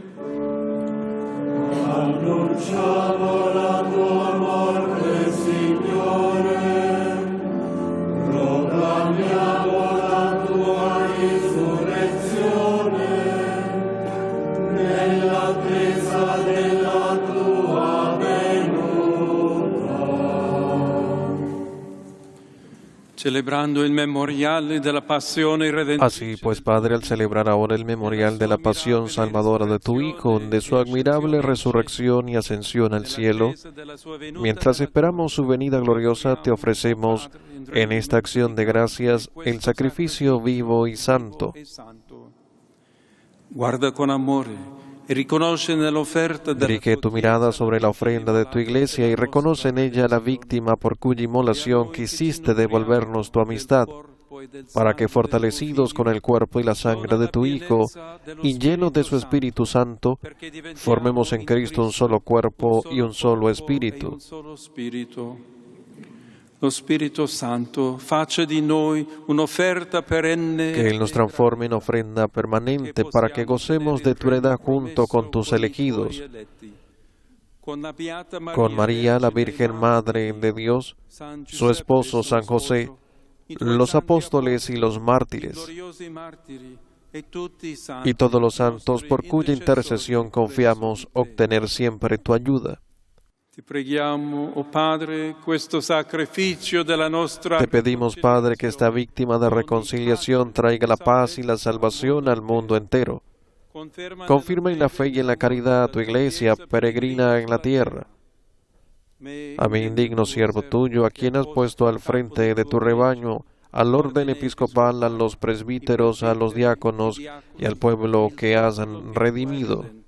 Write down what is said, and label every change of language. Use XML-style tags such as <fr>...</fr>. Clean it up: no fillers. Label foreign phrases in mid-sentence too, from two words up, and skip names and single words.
<it>Annunciamo la tua morte, Signore, proclamiamo la tua risurrezione, nell'attesa della tua venuta. Celebrando il memoriale della passione redentrice.</it> <es>Así pues, Padre, al celebrar ahora el memorial de la pasión salvadora de tu Hijo, de su admirable resurrección y ascensión al cielo, mientras esperamos su venida gloriosa, te ofrecemos en esta acción de gracias el sacrificio vivo y santo.</es> <it>Guarda con amore e riconosce nell'offerta della</it> <es>Dirige tu mirada sobre la ofrenda de tu Iglesia y reconoce en ella la víctima por cuya inmolación quisiste devolvernos tu amistad, para que, fortalecidos con el cuerpo y la sangre de tu Hijo y llenos de su Espíritu Santo, formemos en Cristo un solo cuerpo y un solo espíritu.</es> <it>Lo Spirito Santo faccia di noi un'offerta perenne.</it> <es>Que Él nos transforme en ofrenda permanente para que gocemos de tu heredad junto con tus elegidos. Con María, la Virgen Madre de Dios, su esposo San José, los apóstoles y los mártires, y todos los santos por cuya intercesión confiamos obtener siempre tu ayuda.</es> <it>Te preghiamo, oh Padre, questo sacrificio della nostra.</it> <es>Te pedimos, Padre, que esta víctima de reconciliación traiga la paz y la salvación al mundo entero. Confirma en la fe y en la caridad a tu Iglesia peregrina en la tierra. A mí, indigno siervo tuyo, a quien has puesto al frente de tu rebaño, al orden episcopal, a los presbíteros, a los diáconos y al pueblo que has redimido.</es>